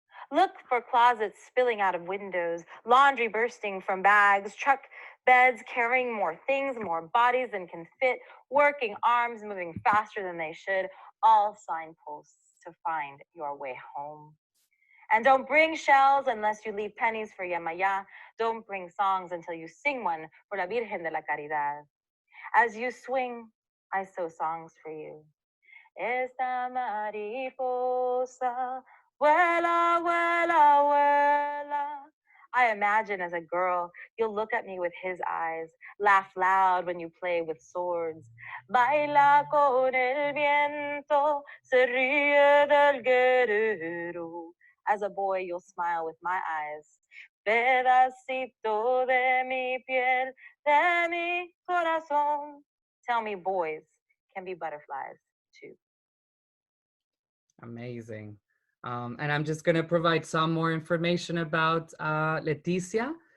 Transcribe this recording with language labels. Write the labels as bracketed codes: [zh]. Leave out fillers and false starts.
[en] Look for closets spilling out of windows, laundry bursting from bags, truck beds carrying more things, more bodies than can fit, working arms moving faster than they should, all signposts to find your way home. And don't bring shells unless you leave pennies for Yamaya. Don't bring songs until you sing one for La Virgen de la Caridad. As you swing, I sew songs for you. [es] Esta mariposa vuela, vuela, vuela. [en] I imagine as a girl, you'll look at me with his eyes, laugh loud when you play with swords. [es] Baila con el viento, se ríe del guerrero. [en] As a boy, you'll smile with my eyes. [es] Pedacito de mi piel, de mi corazón. [en] Tell me boys can be butterflies too. Amazing. And I'm just gonna provide some more information about Leticia.